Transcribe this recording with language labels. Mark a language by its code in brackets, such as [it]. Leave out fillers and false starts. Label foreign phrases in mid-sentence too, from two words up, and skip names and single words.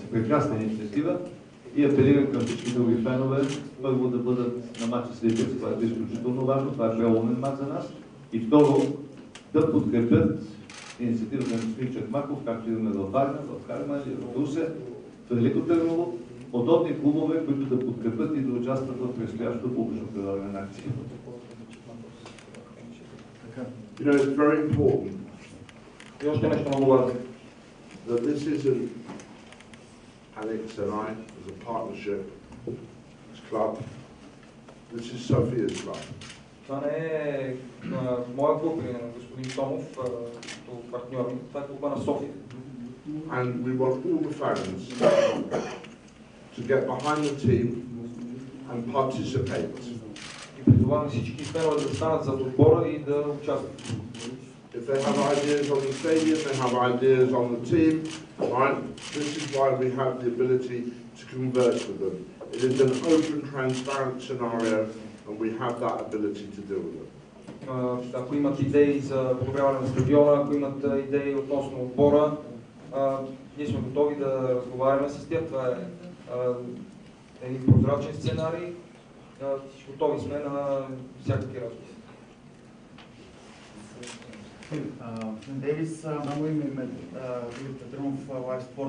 [bg] Прекрасна инициатива и апелирам към всички други фенове първо да бъдат на матча с Витязь, това е изключително важно, това е преломен мач за нас, и второ да подкрепят инициативата на господин Чакмаков, както имаме във Варна, в Харманли, в Русе, в Велико Търново, удобни клубове, които да подкрепят и да участват в предстоящото публично прилагане на акции. [en] You know, it's very important [bg] И още нещо много важно. [en] that this isn't Alex and I as a partnership, as club. This is Sophia's club. [bg] Това не е моя клуб или на господин Томов като партньор. Това е клуба на София. [en] And we want all the fans to get behind the team and participate. [bg] И призоваваме всички фенове да станат зад отбора и да участват. [en] If they have ideas on the stadium, they have ideas on the team, right? This is why we have the ability to converse with them. It is an open, transparent scenario, and we have that ability to deal with them. [bg] Ако имат идеи за подобряване на стадиона, ако имат идеи относно отбора, ние сме готови да разговаряме с тях. Това е един прозрачен сценарий. Готови сме на всякакви разговори. Дейвис, много име в лайв спорт.